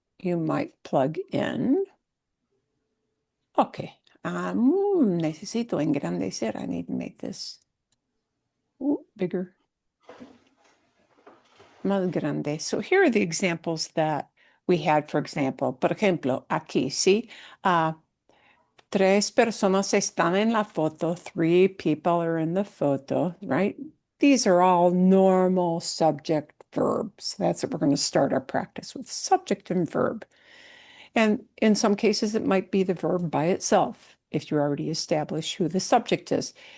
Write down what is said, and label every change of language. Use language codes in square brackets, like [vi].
[en] you might plug in. Okay. [es] Necesito engrandecer. [en] I need to make this bigger. [es] Más grande. [en] So here are the examples that we had, for example. [es] Por ejemplo, aquí, ¿sí? Tres personas están en la foto. [en] Three people are in the photo, right? These are all normal subject verbs. That's what we're going to start our practice with, subject and verb. And in some cases, it might be the verb by itself, if you already establish who the subject is.